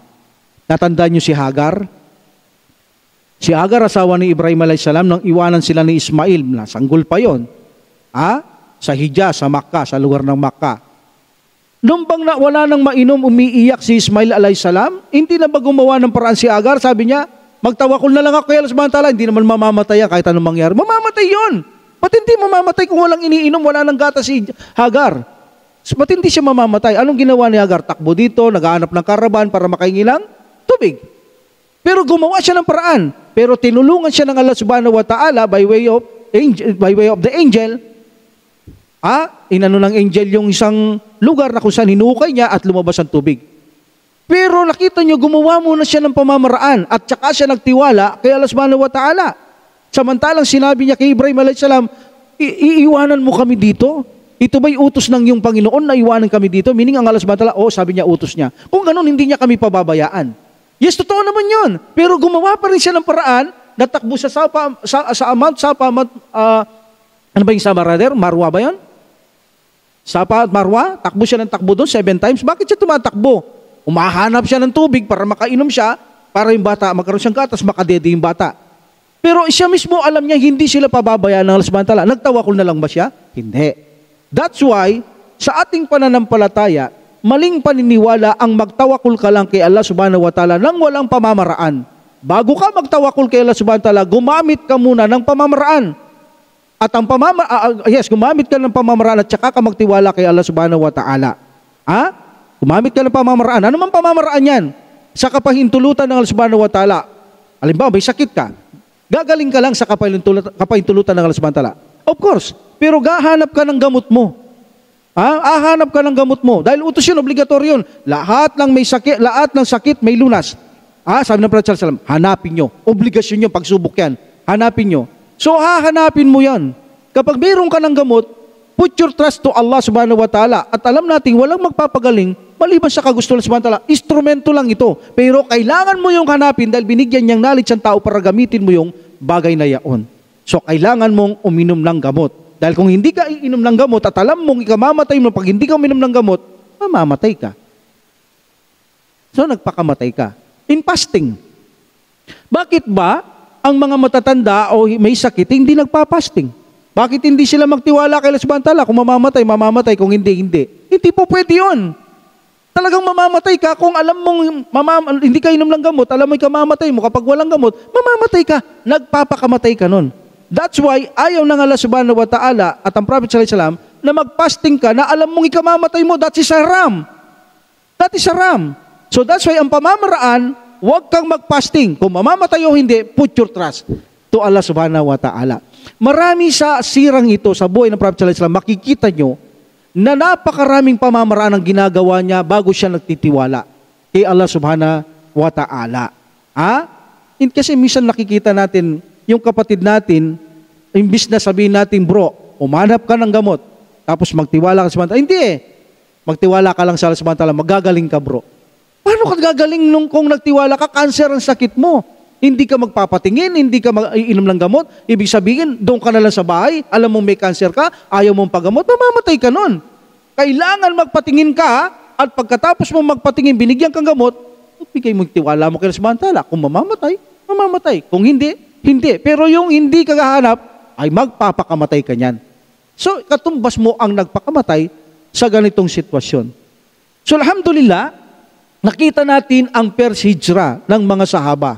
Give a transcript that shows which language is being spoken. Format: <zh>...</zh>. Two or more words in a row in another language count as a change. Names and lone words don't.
<tl>Natandaan niyo si Hagar? Si Hagar, asawa ni Ibrahim</tl> <ar>عليه السلام,</ar> <tl>nang iwanan sila ni Ismail, nasanggol pa yon. Sa Hijaz, sa Makkah, sa lugar ng Makkah. Nung bang wala nang mainom, umiiyak si Ismail</tl> <ar>عليه السلام,</ar> <tl>hindi na ba gumawa ng paraan si Hagar? Sabi niya, magtawakul na lang ako kay Allah</tl> <ar>سبحانه وتعالى,</ar> <tl>hindi naman mamamatay kahit anong mangyari. Mamamatay yon. Ba't hindi mamamatay kung walang iniinom, wala nang gatas si Hagar? Ba't hindi siya mamamatay? Anong ginawa ni Hagar? Takbo dito, naghahanap ng karaban para makahingi ng tubig. Pero gumawa siya ng paraan. Pero tinulungan siya ng Allah</tl> <ar>سبحانه وتعالى</ar> <en>by way of the angel.</en> <tl>Inano ng angel yung isang lugar na kung saan hinukay niya at lumabas ang tubig. Pero nakita niyo, gumawa muna siya ng pamamaraan at saka siya nagtiwala kay Allah</tl> <ar>سبحانه وتعالى.</ar> <tl>Samantalang sinabi niya kay Ibrahim</tl> <ar>عليه السلام,</ar> <tl>iiwanan mo kami dito? Ito ba'y utos ng iyong Panginoon na iwanan kami dito? Meaning ang Allah</tl> <ar>سبحانه وتعالى,</ar> <tl>sabi niya utos niya. Kung ganun, hindi niya kami pababayaan. Yes, totoo naman yun. Pero gumawa pa rin siya ng paraan, natakbo siya sa Mount Safa, ano ba yung Safa rather? Marwa ba yun? Safa at Marwa, takbo siya ng takbo doon 7 times. Bakit siya tumatakbo? Umahanap siya ng tubig para makainom siya, para yung bata, magkaroon siyang gatas, makadede yung bata. Pero siya mismo, alam niya, hindi sila pababayaan ng Allah</tl> <ar>سبحانه وتعالى.</ar> <tl>Nagtawakol na lang ba siya? Hindi.</tl> <en>That's why,</en> <tl>sa ating pananampalataya, maling paniniwala ang magtawakol ka lang kay Allah</tl> <ar>سبحانه وتعالى</ar> <tl>nang walang pamamaraan. Bago ka magtawakol kay Allah</tl> <ar>سبحانه وتعالى,</ar> <tl>gumamit ka muna ng pamamaraan. At ang gumamit ka ng pamamaraan at saka ka magtiwala kay Allah</tl> <ar>سبحانه وتعالى.</ar> <tl>Gumamit ka ng pamamaraan. Ano man pamamaraan yan? Sa kapahintulutan ng Allah</tl> <ar>سبحانه وتعالى.</ar> <tl>Halimbawa, may sakit ka. Gagaling ka lang sa kapahintulutan ng Allah</tl> <ar>سبحانه وتعالى.</ar> <en>Of course.</en> <tl>Pero gahanap ka ng gamot mo. Hahanap ka ng gamot mo. Dahil utos yun, obligatoryo yun. Lahat ng sakit may lunas. Sabi ng Prophet</tl> <ar>صلى الله عليه وسلم,</ar> <tl>hanapin nyo. Obligasyon nyo, pagsubok yan. Hanapin nyo. So, hahanapin mo yan. Kapag mayroon ka ng gamot,</tl> <en>put your trust to Allah</en> <ar>سبحانه وتعالى.</ar> <tl>At alam natin, walang magpapagaling maliban sa kagusto ng</tl> <ar>سبحانه وتعالى.</ar> <tl>Instrumento lang ito. Pero kailangan mo yung hanapin dahil binigyan niyang knowledge ang tao para gamitin mo yung bagay na yaon. So, kailangan mong uminom ng gamot. Dahil kung hindi ka iinom ng gamot at alam mong ikamamatay mo, pag hindi ka uminom ng gamot, mamamatay ka. So, nagpakamatay ka. In fasting. Bakit ba ang mga matatanda o may sakit hindi nagpa-fasting? Bakit hindi sila magtiwala kay Allah</tl> <ar>سبحانه وتعالى?</ar> <tl>Kung mamamatay. Kung hindi, hindi. Hindi po pwede yun. Talagang mamamatay ka kung alam mong hindi ka inom ng gamot, alam mo ikamamatay mo, kapag walang gamot, mamamatay ka. Nagpapakamatay ka nun. That's why ayaw ng Allah</tl> <ar>سبحانه وتعالى</ar> <tl>at ang Prophet</tl> <ar>صلى الله عليه وسلم</ar> <tl>na mag-fasting ka na alam mong ikamamatay mo,</tl> <en>that is haram. That is haram. So that's why</en> <tl>ang pamamaraan, huwag kang mag-fasting. Kung mamamatay o hindi,</tl> <en>put your trust to Allah</en> <ar>سبحانه وتعالى.</ar> <tl>Marami sa sirang ito sa buhay ng Prophet</tl> <ar>صلى الله عليه وسلم,</ar> <tl>makikita nyo na napakaraming pamamaraan ang ginagawa niya bago siya nagtitiwala kay Allah</tl> <ar>سبحانه وتعالى.</ar> <tl>Kasi minsan nakikita natin yung kapatid natin, imbis na sabihin natin, bro, umanap ka ng gamot, tapos magtiwala ka sa</tl> <ar>سبحانه وتعالى.</ar> <tl>Hindi magtiwala ka lang sa Allah</tl> <ar>سبحانه وتعالى,</ar> <tl>magagaling ka, bro. Paano ka gagaling kung nagtiwala ka, cancer ang sakit mo? Hindi ka magpapatingin, hindi ka iinom ng gamot. Ibig sabihin, doon ka na lang sa bahay, alam mong may cancer ka, ayaw mong pagamot, mamamatay ka nun. Kailangan magpatingin ka, at pagkatapos mong magpatingin, binigyan kang gamot, bigay mo tiwala mo kay Allah</tl> <ar>سبحانه وتعالى.</ar> <tl>Kung mamamatay. Kung hindi, hindi. Pero yung hindi ka gahanap, ay magpapakamatay ka niyan. So, katumbas mo ang nagpakamatay sa ganitong sitwasyon. So, alhamdulillah, nakita natin ang first hijra ng mga sahaba.</tl>